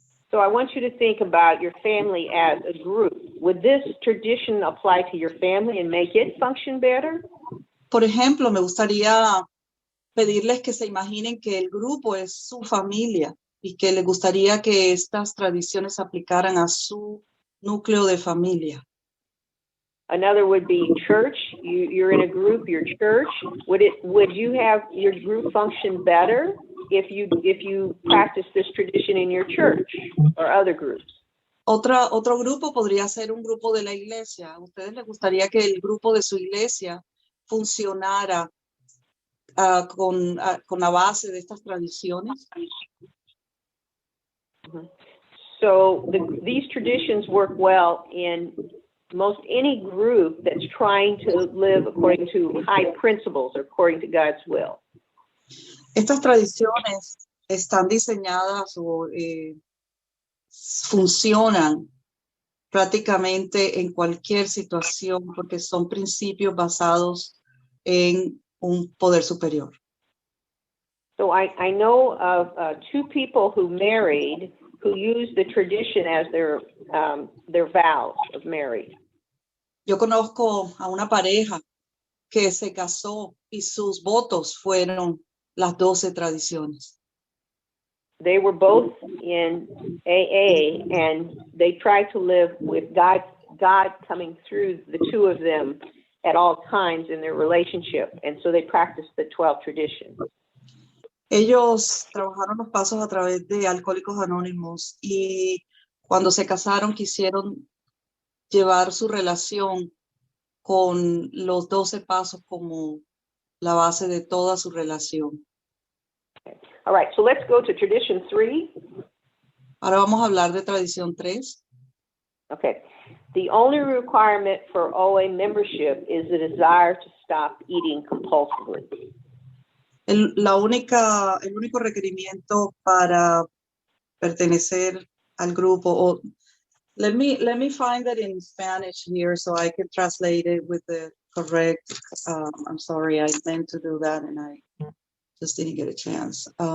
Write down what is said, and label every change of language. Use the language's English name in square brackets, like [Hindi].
[English] So I want you to think about your family as a group. Would this tradition apply to your family and make it function better? [Spanish] Por ejemplo, me gustaría pedirles que se imaginen que el grupo es su familia y que les gustaría que estas tradiciones se aplicaran a su núcleo de familia. [English] Another would be church. You're in a group, your church. Would you have your group function better if you practice this tradition in your church or other groups? [Spanish] Otro grupo podría ser un grupo de la iglesia. ¿A ustedes les gustaría que el grupo de su iglesia funcionara con la base de estas tradiciones? [English] So these traditions work well in most any group that's trying to live according to high principles or according to God's will. [Spanish] Estas tradiciones están diseñadas o funcionan prácticamente en cualquier situación porque son principios basados en un poder superior. [English] So I know of 2 people who married who used the tradition as their vows of marriage. [Spanish] Yo conozco a una pareja que se casó y sus votos fueron las 12 tradiciones. [English] they were both in AA, and they tried to live with God coming through the two of them at all times in their relationship, and so they practiced the 12 traditions. [Spanish] Ellos trabajaron los pasos a través de Alcohólicos Anónimos y cuando se casaron quisieron llevar su relación con los 12 pasos como la base de toda su relación. [English] All right, so let's go to tradition 3. [Spanish] Ahora vamos a hablar de tradición 3. [English] Okay. The only requirement for OA membership is the desire to stop eating compulsively. [Spanish] El único requerimiento para pertenecer al grupo, o [English] let me find that in Spanish here so I can translate it with the correct, I'm sorry, I meant to do that and I just didn't get a chance.